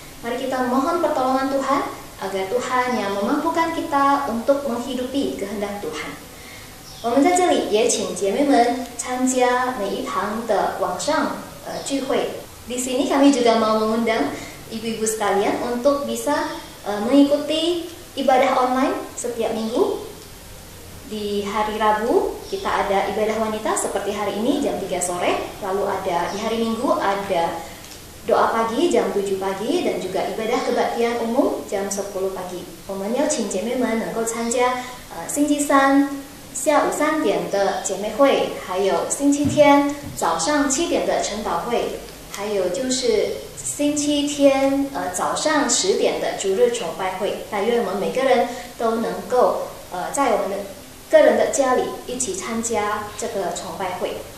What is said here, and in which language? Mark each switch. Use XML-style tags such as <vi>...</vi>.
<id>Mari kita mohon pertolongan Tuhan, agar Tuhan yang memampukan kita untuk menghidupi kehendak Tuhan.</id> <zh>我们在这里也请姐妹们参加每一堂的网上聚会。</zh> <id>Di sini kami juga mau mengundang ibu-ibu sekalian untuk bisa mengikuti ibadah online setiap minggu. Di hari Rabu kita ada ibadah wanita seperti hari ini jam 3 sore. Lalu ada di hari Minggu ada doa pagi jam 7 pagi dan juga ibadah kebaktian umum jam 10 pagi.</id> <zh>我们邀请姐妹们能够参加星期三下午3点的姐妹会，还有星期天早上7点的晨祷会，还有就是星期天早上10点的主日崇拜会。但愿我们每个人都能够在我们的个人的家里一起参加这个崇拜会。</zh>